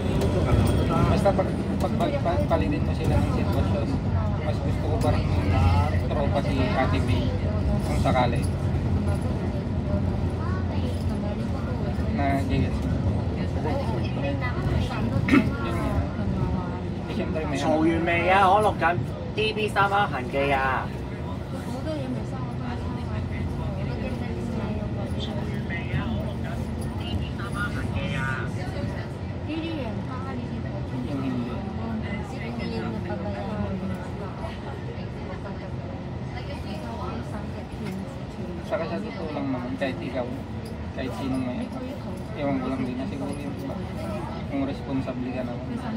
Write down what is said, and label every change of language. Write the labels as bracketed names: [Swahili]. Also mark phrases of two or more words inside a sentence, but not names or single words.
[Filipino] Basta pagpalitin mo sila ng sitwasyon, mas gusto ko pa rin tropa si ate May kung sakali. Na gigit. Siyempre may [Cantonese] 嘈完未啊？我錄緊 DB 三灣行記啊！ [Filipino] yung hindi. Saka sa totoo lang naman, kahit ikaw, kahit sinong may ewan ko lang din na siguro yung responsable ka naman.